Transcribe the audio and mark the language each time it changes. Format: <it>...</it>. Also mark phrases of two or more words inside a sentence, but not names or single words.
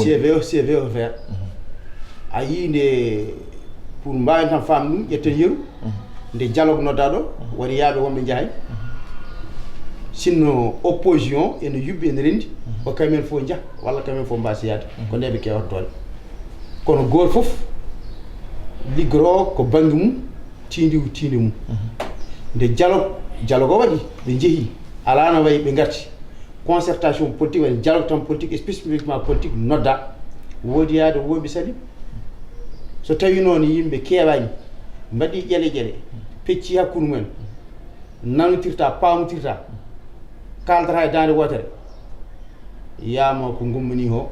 <ff>CVO vert a yii nde pour mbawen tan faam ɗum ƴetten yeru nde dialogue nodda ɗo woni yaaɓe wonɓe jaahay sinno opposition ene yuɓɓi ene rendi ko kamen fof jah walla kamen fof mbasi yaade ko ndeɓe kewata doole kono goto foof liggoro ko banggue mum tindi mum nde dialogue o waɗi ɓe jeehi ala no wayi ɓe garti</ff> <fr>concertation politique</fr> <ff>walla</ff> <fr>dialogue politique et spécifiquement politique</fr> <ff>nodda woodi yaade woɓe sali so tawi noon yimɓe keewani mbaɗi ƴele pecci hakkude mumen nanotirta paamotirta kaldata e dande wotere yama ko gummani ho</ff>